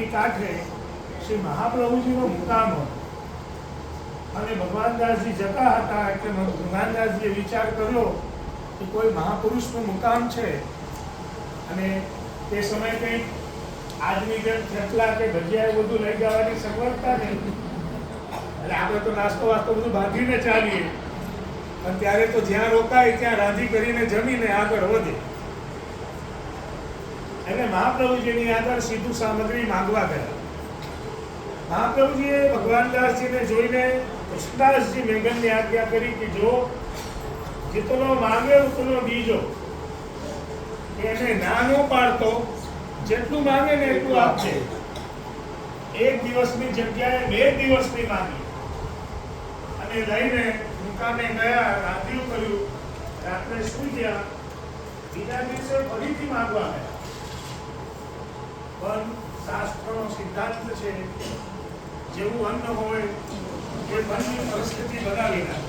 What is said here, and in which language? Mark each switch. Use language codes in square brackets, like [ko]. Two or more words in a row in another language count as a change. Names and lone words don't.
[gu] કાંઠે શ્રી મહાપ્રભુજીનો મુકામ હતો અને ભગવાનદાસજી જતા હતા એટલે ભગવાનદાસજીએ વિચાર કર્યો કે કોઈ મહાપુરુષનું મુકામ છે અને તે સમયે કંઈક આજની જેમ થેપલા કે ભજીયા બધું લઈ જવાની સગવડતા નહીં, એટલે આપણે તો નાસ્તો વાસ્તો બધું બાંધીને ચાલીએ, અને ત્યારે તો જ્યાં રોકાય ત્યાં રાંધી કરીને જમીને આગળ વધે। એટલે મહાપ્રભુજીની આગળ સીધું સામગ્રી માંગવા ગયા। મહાપ્રભુજીએ ભગવાનદાસજીને જોઈને કૃષ્ણદાસજી મેઘનની આજ્ઞા કરી કે જો [bra] जितनो मांगे उतनो दीजो, [gu] એને ના નો પાડતો, જેટલું માંગે ને એટલું આપજે। એક દિવસની જગ્યાએ 2 દિવસની માંગી અને લઈને દુકાને ગયા, રાંધ્યું કર્યું, રાત્રે સૂઈ ગયા, બીજા દિવસે ફરીથી માંગવા ગયા પણ શાસ્ત્રનો સિદ્ધાંત છે જેવું અન્ન હોય એ મનની પરિસ્થિતિ બનાવી નાખે.